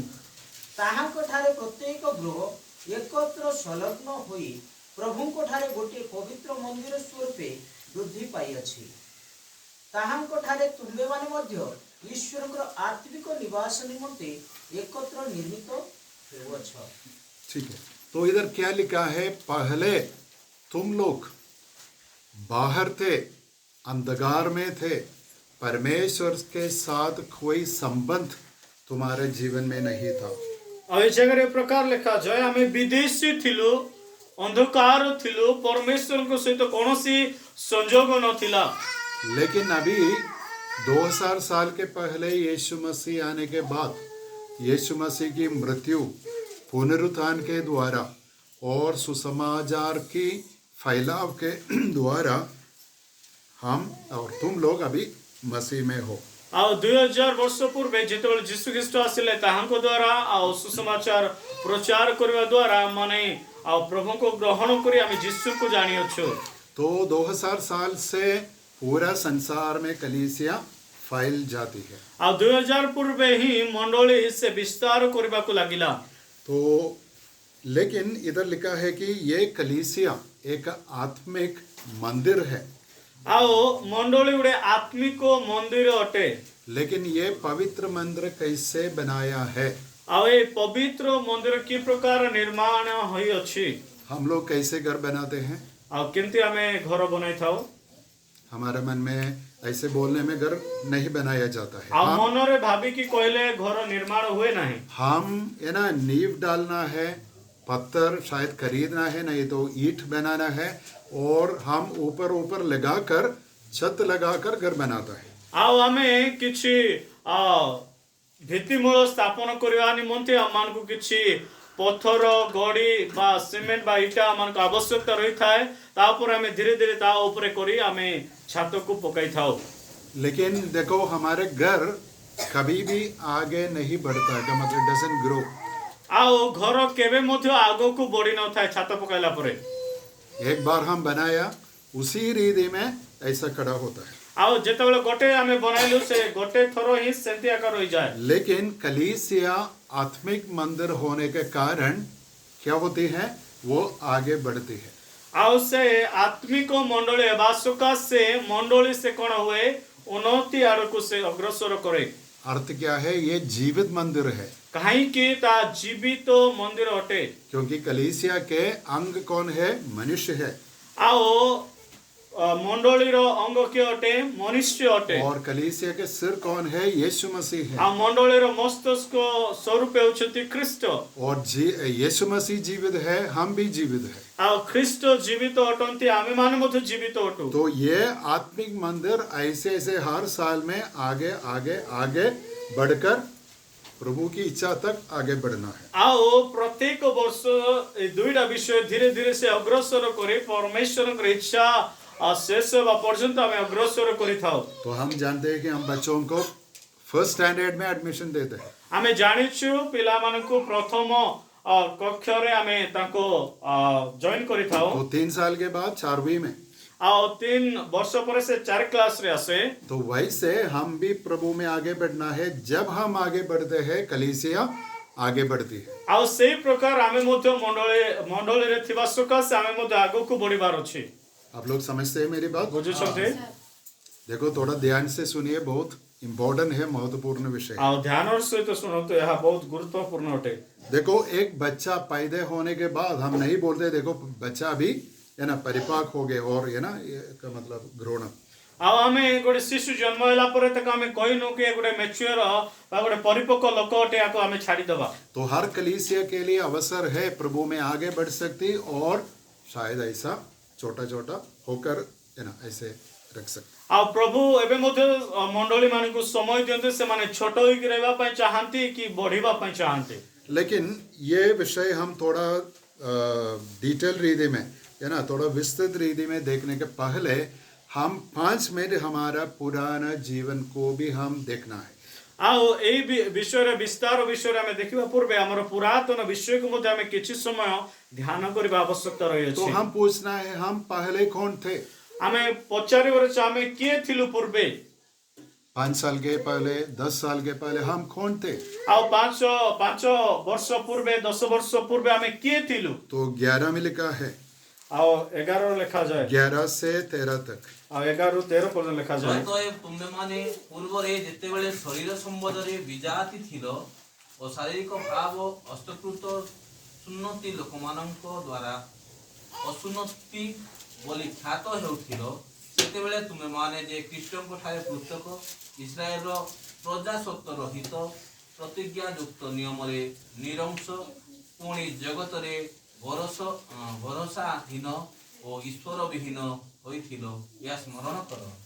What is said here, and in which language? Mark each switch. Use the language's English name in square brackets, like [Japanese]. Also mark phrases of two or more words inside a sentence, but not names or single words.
[Odia] ତାହାଙ୍କ ଠାରେ ପ୍ରତ୍ୟେକ ଗୃହ ଏକତ୍ର ସଂଲଗ୍ନ ହୋଇ ପ୍ରଭୁଙ୍କ ଠାରେ ଗୋଟିଏ ପବିତ୍ର ମନ୍ଦିର ସ୍ୱରୂପେ ବୃଦ୍ଧି ପାଇଅଛି। ତାହାଙ୍କ ଠାରେ ତୁମ୍ଭେମାନେ ମଧ୍ୟ ଈଶ୍ୱରଙ୍କର ଆତ୍ମିକ ନିବାସ ନିମନ୍ତେ ଏକତ୍ର ନିର୍ମିତ ହେଉଅଛ। [Hindi] ठीक है, तो इधर क्या लिखा है? पहले तुम लोग बाहर थे, अंधकार में थे, परमेश्वर के साथ कोई संबंध तुम्हारे जीवन में नहीं था। [Odia] ଆଉ ଏ ଜାଗାରେ ଏ ପ୍ରକାର ଲେଖାଯାଏ ଆମେ ବିଦେଶୀ ଥିଲୁ, ଅନ୍ଧକାର ଥିଲୁ, ପରମେଶ୍ୱରଙ୍କ ସହିତ କୌଣସି ସଂଯୋଗ ନଥିଲା। [Hindi] लेकिन अभी 2000 साल के पहले यीशु मसीह आने के बाद, यीशु मसीह की मृत्यु, पुनरुत्थान के द्वारा और सुसमाचार की फैलाव के द्वारा हम और तुम लोग अभी मसीह में हो। [Odia] ଆଉ 2000 ବର୍ଷ ପୂର୍ବେ ଯେତେବେଳେ ଯୀଶୁ ଖ୍ରୀଷ୍ଟ ଆସିଲେ ତାହାଙ୍କ ଦ୍ୱାରା ଆଉ ସୁସମାଚାର ପ୍ରଚାର କରିବା ଦ୍ୱାରା ମାନେ ଆଉ ପ୍ରଭୁଙ୍କୁ ଗ୍ରହଣ କରି ଆମେ ଯୀଶୁଙ୍କୁ ଜାଣିଅଛୁ। [Hindi] तो 2000 साल से पूरा संसार में कलीसिया फैल जाती है। [Odia] ଆଉ 2000 ପୂର୍ବେ ହିଁ ମଣ୍ଡଳୀ ସେ ବିସ୍ତାର କରିବାକୁ ଲାଗିଲା। [Hindi] तो लेकिन इधर लिखा है कि ये कलीसिया एक आत्मिक मंदिर है। [Odia] ଆଉ ମଣ୍ଡଳୀ ଗୋଟେ ଆତ୍ମିକ ମନ୍ଦିର ଅଟେ। [Hindi] लेकिन ये पवित्र मंदिर कैसे बनाया है? [Odia] ଆଉ ଏ ପବିତ୍ର ମନ୍ଦିର କି ପ୍ରକାର ନିର୍ମାଣ ହୋଇଅଛି? [Hindi] हम लोग कैसे घर बनाते हैं? [Odia] ଆଉ କେମିତି ଆମେ ଘର ବନାଇଥାଉ? [Hindi] हमारे मन में ऐसे बोलने में घर नहीं बनाया जाता है। [Odia] ଆଉ ମନରେ ଭାବିକି କହିଲେ ଘର ନିର୍ମାଣ ହୁଏ ନାହିଁ। [Hindi] हम है ना, नींव डालना है, पत्थर शायद खरीदना है, नहीं तो ईंट बनाना है, और हम ऊपर ऊपर लगाकर छत लगाकर घर बनाता है। [Odia] ଆଉ ଆମେ କିଛି ଭିତ୍ତିମୂଳ ସ୍ଥାପନ କରିବା ନିମନ୍ତେ ଆମମାନଙ୍କୁ କିଛି ପଥର ଗଡ଼ି ବା ସିମେଣ୍ଟ ବା ଇଟା ଆମମାନଙ୍କୁ ଆବଶ୍ୟକତା ରହିଥାଏ। ତା ଉପରେ ଆମେ ଧୀରେ ଧୀରେ ତା ଉପରେ କରି ଆମେ ଛାତକୁ ପକାଇଥାଉ। [Hindi] लेकिन देखो हमारे घर कभी भी आगे नहीं बढ़ता है, का मतलब [English] doesn't grow. [Odia] ଆଉ ଘର କେବେ ମଧ୍ୟ ଆଗକୁ ବଢି ନଥାଏ ଛାତ ପକାଇଲା ପରେ। [Hindi] एक बार हम बनाया उसी रीति में ऐसा खड़ा होता है। [Odia] ଆଉ ଯେତେବେଳେ ଗୋଟେ ଆମେ ବନାଇଲୁ ସେ ଗୋଟେ ଥର ହିଁ ସେମିତି ଆକାର ରହିଯାଏ। [Hindi] लेकिन कलीसिया आत्मिक मंदिर होने के कारण क्या होती है, वो आगे बढ़ती है। [Odia] ଆଉ ସେ ଆତ୍ମିକ ମଣ୍ଡଳୀ ହେବା ସକାଶେ ମଣ୍ଡଳୀ ସେ କ'ଣ ହୁଏ, ଉନ୍ନତି ଆଡ଼କୁ ସେ ଅଗ୍ରସର କରେ। [Hindi] अर्थ क्या है, ये जीवित मंदिर है। [Odia] କାହିଁକି ତା ଜୀବିତ ମନ୍ଦିର ଅଟେ। [Hindi] क्योंकि कलीसिया के अंग कौन है, मनुष्य है। [Odia] ଆଉ ମଣ୍ଡଳୀର ଅଙ୍ଗ କିଏ ଅଟେ, ମନୁଷ୍ୟ ଅଟେ। [Hindi] और कलीसिया के सिर कौन है, यीशु मसीह है। [Odia] ଆଉ ମଣ୍ଡଳୀର ମସ୍ତିଷ୍କ ସ୍ୱରୂପ ହେଉଛନ୍ତି ଖ୍ରୀଷ୍ଟ। [Hindi] और यीशु मसीह जीवित है, हम भी जीवित है। [Odia] ଆଉ ଖ୍ରୀଷ୍ଟ ଜୀବିତ ଅଟନ୍ତି, ଆମେମାନେ ମଧ୍ୟ ଜୀବିତ ଅଟୁ। [Hindi] तो ये आत्मिक मंदिर ऐसे ऐसे हर साल में आगे आगे आगे बढ़कर प्रभु की इच्छा तक आगे बढ़ना है। [Odia] ଆଉ ପ୍ରତ୍ୟେକ ବର୍ଷ ଏ ଦୁଇଟା ବିଷୟ ଧୀରେ ଧୀରେ ସେ ଅଗ୍ରସର କରି ପରମେଶ୍ୱରଙ୍କ ଇଚ୍ଛା ଶେଷ ହେବା ପର୍ଯ୍ୟନ୍ତ ଆମେ ଅଗ୍ରସର କରିଥାଉ। [Hindi] तो हम जानते हैं कि हम बच्चों को [English] first standard [Hindi] में एडमिशन देते हैं। [Odia] ଆମେ ଜାଣିଛୁ ପିଲାମାନଙ୍କୁ ପ୍ରଥମ କକ୍ଷରେ ଆମେ ତାଙ୍କୁ ଜଏନ୍ କରିଥାଉ। [Hindi] तो 3 साल के बाद 4वीं में। [Odia] ଆଉ 3 ବର୍ଷ ପରେ ସେ 4 କ୍ଲାସରେ ଆସେ। [Hindi] तो वैसे हम भी प्रभु में आगे बढ़ना है। जब हम आगे बढ़ते हैं कलीसिया आगे बढ़ती है। [Odia] ଆଉ ସେଇ ପ୍ରକାର ଆମେ ମଧ୍ୟ ମଣ୍ଡଳୀରେ ଥିବା ସକାଶେ ଆମେ ମଧ୍ୟ ଆଗକୁ ବଢିବାର ଅଛି। [Hindi] आप लोग समझते हैं मेरी बात? [Odia] ବୁଝୁଛନ୍ତି? [Hindi] देखो थोड़ा ध्यान से सुनिए, बहुत इम्पोर्टेंट है, महत्वपूर्ण विषय। [Odia] ଆଉ ଧ୍ୟାନର ସହିତ ଶୁଣନ୍ତୁ, ଏହା ବହୁତ ଗୁରୁତ୍ୱପୂର୍ଣ୍ଣ ଅଟେ। [Hindi] देखो एक बच्चा पैदा होने के बाद हम नहीं बोलते देखो बच्चा अभी है ना परिपक्व हो गए और है ना का मतलब [English] grown up. [Odia] ଆଉ ଆମେ ଗୋଟେ ଶିଶୁ ଜନ୍ମ ହେଲା ପରେ ତାକୁ ଆମେ କହିନୁ କି ଗୋଟେ ମେଚ୍ୟୁର ବା ଗୋଟେ ପରିପକ୍ୱ ଲୋକ ଅଟେ, ୟାକୁ ଆମେ ଛାଡ଼ିଦେବା। [Hindi] तो हर कलीसिया के लिए अवसर है प्रभु में आगे बढ़ सकती और शायद ऐसा छोटा छोटा होकर है ना ऐसे रख सकते। [Odia] ଆଉ ପ୍ରଭୁ ଏବେ ମଧ୍ୟ ମଣ୍ଡଳୀ ମାନଙ୍କୁ ସମୟ ଦିଅନ୍ତି, ସେମାନେ ଛୋଟ ହେଇକି ରହିବା ପାଇଁ ଚାହାନ୍ତି କି ବଢିବା ପାଇଁ ଚାହାନ୍ତି। [Hindi] लेकिन ये विषय हम थोड़ा डिटेल रीति में है ना थोड़ा विस्तृत रीति में देखने के पहले हम 5 मिनट हमारा पुराना जीवन को भी हम देखना है। [Odia] ଆଉ ଏଇ ବିଷୟରେ ବିସ୍ତାର ବିଷୟରେ ଆମେ ଦେଖିବା ପୂର୍ବେ ଆମର ପୁରାତନ ବିଷୟକୁ ମଧ୍ୟ ଆମେ କିଛି ସମୟ ଧ୍ୟାନ କରିବା ଆବଶ୍ୟକତା तो ରହିଅଛି। [Hindi] हम पूछना है हम पहले कौन थे। [Odia] ଆମେ ପଚାରିବାର ଅଛି ଆମେ କିଏ ଥିଲୁ ପୂର୍ବେ। [Hindi] 5 साल के पहले 10 साल के पहले हम कौन थे। [Odia] ଆଉ 5 ବର୍ଷ ପୂର୍ବେ 10 ବର୍ଷ ପୂର୍ବେ ଆମେ କିଏ ଥିଲୁ। [Hindi] तो 11 में लिखा है, [Odia] ଆଉ 11 ଲେଖାଯାଏ। [Hindi] 11 से 13 तक। [Odia] ଆଉ 11 ରୁ 13 ପର୍ଯ୍ୟନ୍ତ ଲେଖାଯାଏ। ତୁମେମାନେ ପୂର୍ବରେ ଯେତେବେଳେ ଶରୀର ସମ୍ବନ୍ଧରେ ବିଜାତି ଥିଲ ଓ ଶାରୀରିକ ଭାବ ଅସ୍ତକୃତ ସୁନ୍ନତି ଲୋକମାନଙ୍କ ଦ୍ୱାରା ଅସୁନ୍ନତି ବୋଲି ଖ୍ୟାତ ହେଉଥିଲ, ସେତେବେଳେ ତୁମେମାନେ ଯେ ଖ୍ରୀଷ୍ଟଙ୍କ ଠାରେ ପୃଥକ ଇସ୍ରାଏଲର ପ୍ରଜା ସତ୍ତ୍ୱ ରହିତ ପ୍ରତିଜ୍ଞାଯୁକ୍ତ ନିୟମରେ ନିରଂଶ ପୁଣି ଜଗତରେ ଭରସାହୀନ ଓ ଈଶ୍ୱର ବିହୀନ ହୋଇଥିଲ, ଏହା ସ୍ମରଣ କର।